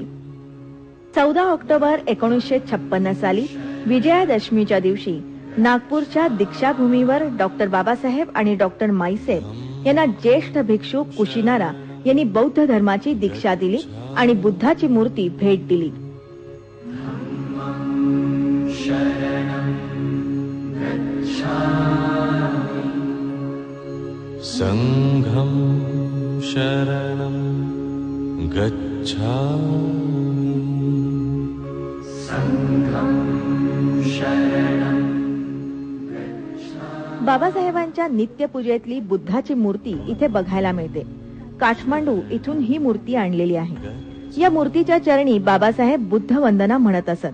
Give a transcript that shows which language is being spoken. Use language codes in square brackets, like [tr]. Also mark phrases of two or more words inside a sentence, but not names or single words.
[mr] 14 ऑक्टोबर 1956 साली विजयादशमीच्या दिवशी नागपूरच्या दीक्षाभूमीवर डॉक्टर बाबासाहेब आणि डॉक्टर माईसेब यांना ज्येष्ठ भिक्षू कुशिनारा यांनी बौद्ध धर्माची दीक्षा दिली आणि बुद्धाची मूर्ती भेट दिली. [pi] संघं शरणं गच्छामि. [mr] बाबासाहेबांच्या नित्यपूजेतली बुद्धाची मूर्ती इथे बघायला मिळते. काठमांडू इथून ही मूर्ती आणलेली आहे. या मूर्तीच्या चरणी बाबासाहेब बुद्ध वंदना म्हणत असत.